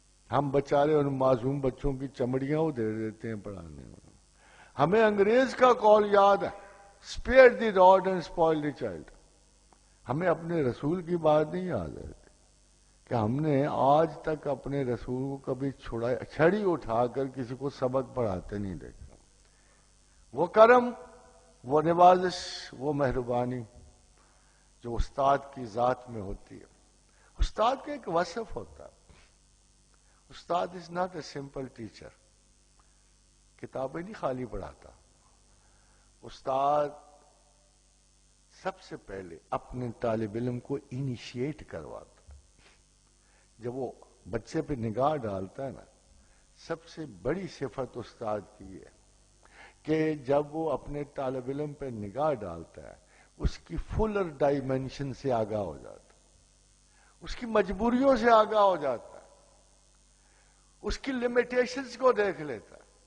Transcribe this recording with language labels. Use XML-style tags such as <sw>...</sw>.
<ur>ہم بچارے ان معصوم بچوں کی چمڑیاں ادھیڑ دیتے ہیں پڑھانے میں۔ ہمیں انگریز کا قول یاد ہے،</ur> <en>Spare the rod and spoil the child.</en> <ur>ہمیں اپنے رسول کی بات نہیں یاد ہے کہ ہم نے آج تک اپنے رسول کو کبھی چھڑی اٹھا کر کسی کو سبق پڑھاتے نہیں دیکھا۔ وہ کرم، وہ نوازش، وہ مہربانی جو استاد کی ذات میں ہوتی ہے، استاد کا ایک وصف ہوتا ہے.</ur> <en>Ustad is not a simple teacher.</en> <ur>کتابیں نہیں خالی پڑھاتا. استاد سب سے پہلے اپنے طالب علم کو انیشیٹ کرواتا. جب وہ بچے پہ نگاہ ڈالتا ہے نا، سب سے بڑی صفت استاد کی ہے کہ جب وہ اپنے طالب علم پہ نگاہ ڈالتا ہے اس کی</ur> <en>fuller dimension</en> <ur>سے آگاہ ہو جاتا ہے، اس کی مجبوریوں سے آگاہ ہو جاتا ہے، اس کی لمیٹیشنز کو دیکھ لیتا ہے.</ur>